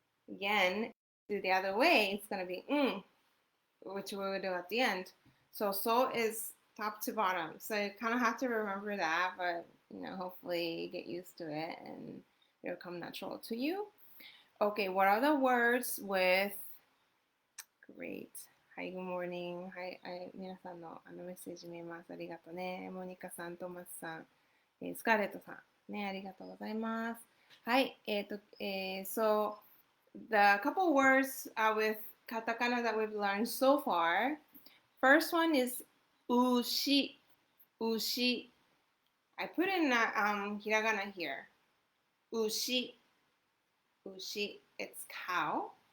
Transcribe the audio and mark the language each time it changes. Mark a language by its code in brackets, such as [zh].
[en] Again, do the other way, it's going to be which we will do at the end. So is top to bottom. So you kind of have to remember that, but hopefully you get used to it and it'll come natural to you. Okay, what are the words with great? Hi, good morning. [ja] Hi, 皆さんのメッセージ見ます。ありがとうね。モニカさん、トマスさん、スカーレットさん、ね、ありがとうございます。 [en] はい、so the couple words with katakana that we've learned so far. First one is ushi, ushi. I put in hiragana here. Ushi, ushi. It's cow.